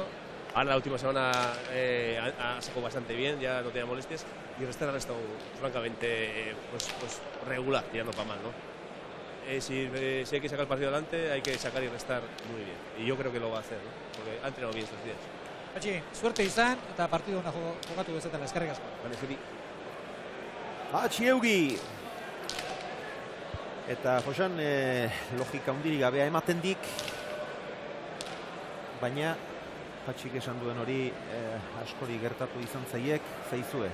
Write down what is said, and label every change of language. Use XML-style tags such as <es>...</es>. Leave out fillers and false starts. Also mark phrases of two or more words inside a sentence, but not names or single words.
<es>Ahora la última semana ha sacado bastante bien, ya no tenía molestias. Y restar ha restado francamente pues regular, tirando para mal, ¿no? Si hay que sacar el partido adelante, hay que sacar y restar muy bien. Y yo creo que lo va a hacer, ¿no? Porque ha entrenado bien estos días.</es> <eu>Patxi, suerte izan, eta partido una jugatu bezetela, eskerrik asko. Patxi Eugi! Eta Josan, logika hundirik gabea ematen dik, baina Patxik esan duen hori askori gertatu izan zaizue.</eu>